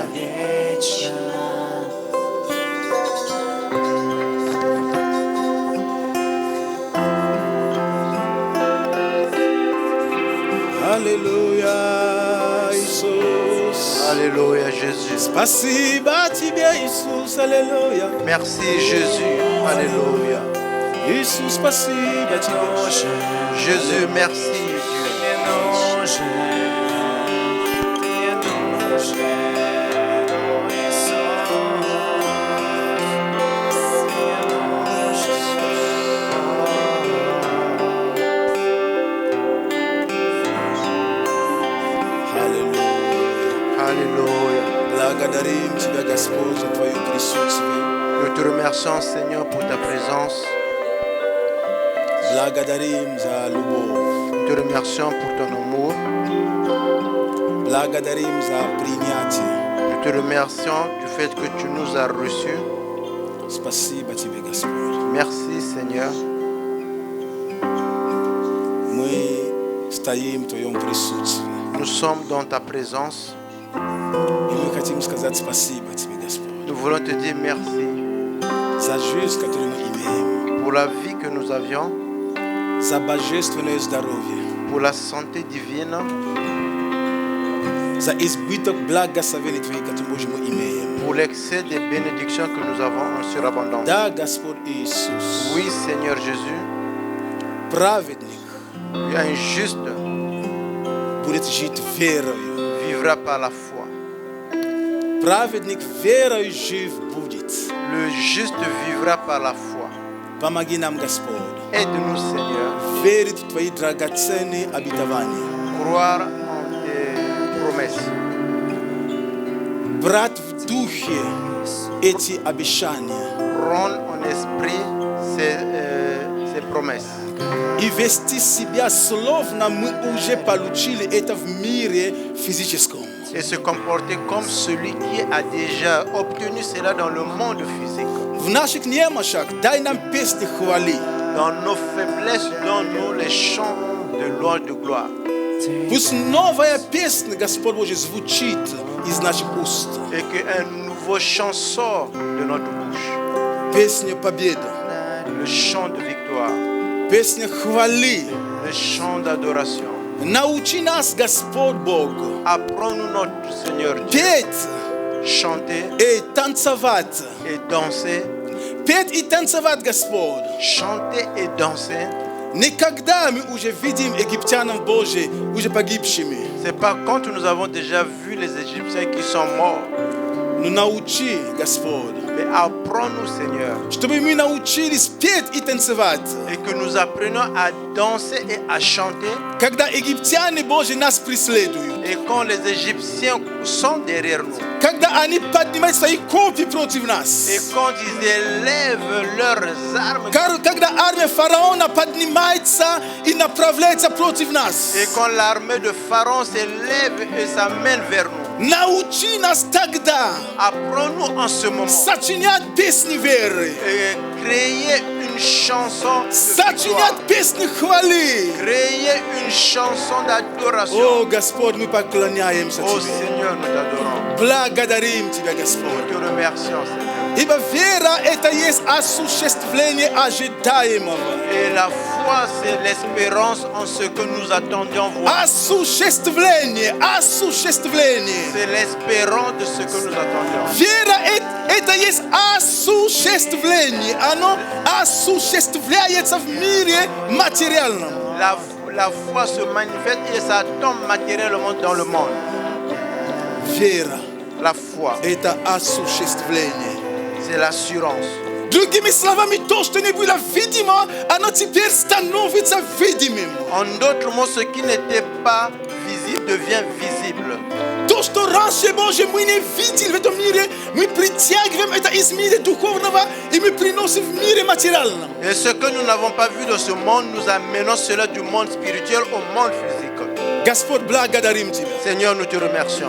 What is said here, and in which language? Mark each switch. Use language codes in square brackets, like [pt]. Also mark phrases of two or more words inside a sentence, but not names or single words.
[ru] вечно. Аллилуйя, Иисус. [fr] Alléluia, Jésus. [ru] Спасибо Тебе, Иисус. Аллилуйя. [fr] Merci, Jésus. Alléluia. [ru] Иисус, спасибо Тебе. [fr] Jésus, merci, Dieu. [ru] Мне нужен, мне нужен, о, Иисус. Мне Аллилуйя. [fr] Alléluia. [ru] Благодарим Тебя, Господь, за Твое присутствие. [fr] Nous te remercions, Seigneur, pour ta présence. [ru] Благодарим за любовь. [fr] Nous te remercions pour ton amour. [ru] Благодарим за принятие. [fr] Nous te remercions du fait que tu nous as reçus. [ru] Спасибо Тебе, Господь. [fr] Merci, Seigneur. [ru] Мы стоим в Твоем присутствии. [fr] Nous sommes dans ta présence. [ru] И мы хотим сказать спасибо Тебе, Господь, [fr] Nous voulons te dire merci [ru] за жизнь, которую мы имеем, [fr] pour la vie que nous avions, [ru] за божественное здоровье, [fr] pour la santé divine, [ru] за избыток благословений Твоих, которые мы имеем. [fr] pour l'excès des bénédictions que nous avons en surabondance. [ru] Да, Господь Иисус, [fr] Oui, Seigneur Jésus, [ru] праведник [fr] tu es un juste, [ru] будет жить верою. [fr] vivra par la foi. [ru] Праведник верою жив будет. [fr] Le juste vivra par la foi. [ru] Помоги нам, Господь, [fr] Aide-nous, Seigneur, [ru] верить в Твои драгоценные обетования. [fr] croire en tes promesses. [ru] Брать в духе эти обещания [fr] Rendre en esprit ces promesses. [ru] и вести себя словно мы уже получили это в мире физическом. [fr] Et se comporter comme celui qui a déjà obtenu cela dans le monde physique. [ru] В наших немощах дай нам песни хвали. [fr] Dans nos faiblesses, donne-nous les chants de louange de gloire. [ru] Пусть новая песня, Господь Божий, звучит из наших уст. [fr] Et qu'un nouveau chant sort de notre bouche. [ru] Песня победы, [fr] Le chant de victoire. [ru] песня хвали. [fr] Le chant d'adoration. [ru] Научи нас, Господь Бог, [fr] Apprends-nous, notre Seigneur Dieu, [ru] петь [fr] chanter [ru] и танцевать. [fr] et danser. [ru] Петь и танцевать, Господь. [fr] Chanter et danser. [ru] Никогда мы уже видим египтянам Божьих уже погибшими. [fr] C'est pas quand nous avons déjà vu les Égyptiens qui sont morts. [ru] Но научи, Господь, [fr] Mais apprends-nous, Seigneur, [ru] чтобы мы научились петь и танцевать. [fr] et que nous apprenions à danser et à chanter. [ru] Когда египтяне Божьи нас преследуют, [fr] Et quand les Égyptiens sont derrière nous, [ru] когда они поднимают свои копья против [fr] et [ru] нас, [fr] quand ils élèvent leurs armes, [ru] когда армия фараона поднимается и направляется против нас, [fr] et quand l'armée de Pharaon s'élève et s'amène vers nous, [ru] научи нас тогда [fr] apprends-nous en ce moment [ru] сочинять песни веры, [fr] et créer une chanson de victoire, [ru] сочинять песни хвалы. [fr] créer une chanson d'adoration. [ru] О, Господь, мы поклоняемся [fr] Oh [ru] Тебе. [fr] Seigneur, nous t'adorons. [ru] Благодарим Тебя, Господь. [fr] Nous te remercions, Seigneur. [ru] Ибо вера – это есть осуществление ожидаемого. [fr] Et la foi, c'est l'espérance en ce que nous attendions voir. [ru] Осуществление, осуществление. [fr] C'est l'espérance de ce que nous attendions. [ru] Вера – это есть осуществление. Оно осуществляется в мире материальном. [fr] La foi se manifeste et ça tombe matériellement dans le monde. [ru] Вера [fr] La foi, – [ru] это осуществление. [fr] c'est l'assurance. [ru] Другими словами, то, что не было видимо, оно теперь становится видимым. [fr] En d'autres mots, ce qui n'était pas visible devient visible. [ru] То, что раньше, Боже, мы не видели в этом мире, мы притягиваем это из мира духовного и мы приносим в мире материальном. [fr] Et ce que nous n'avons pas vu dans ce monde, nous amenons cela du monde spirituel au monde physique. [ru] Господь, благодарим Тебя. [fr] Seigneur, nous te remercions.